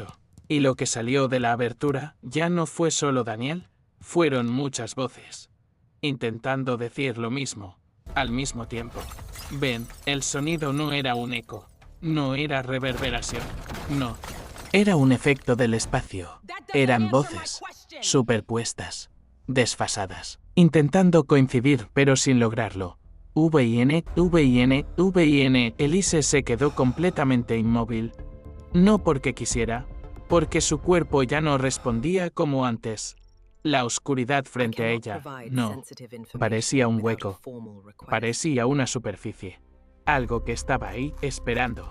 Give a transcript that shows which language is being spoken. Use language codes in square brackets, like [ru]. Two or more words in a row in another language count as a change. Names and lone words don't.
[es] Y lo que salió de la abertura ya no fue solo Daniel, fueron muchas voces, intentando decir lo mismo, al mismo tiempo. Ven, el sonido no era un eco, no era reverberación, no. Era un efecto del espacio. Eran voces, superpuestas, desfasadas, intentando coincidir pero sin lograrlo. V-I-N, V-I-N, V-I-N. Elise se quedó completamente inmóvil. No porque quisiera, porque su cuerpo ya no respondía como antes. La oscuridad frente a ella, no. Parecía un hueco. Parecía una superficie. Algo que estaba ahí, esperando.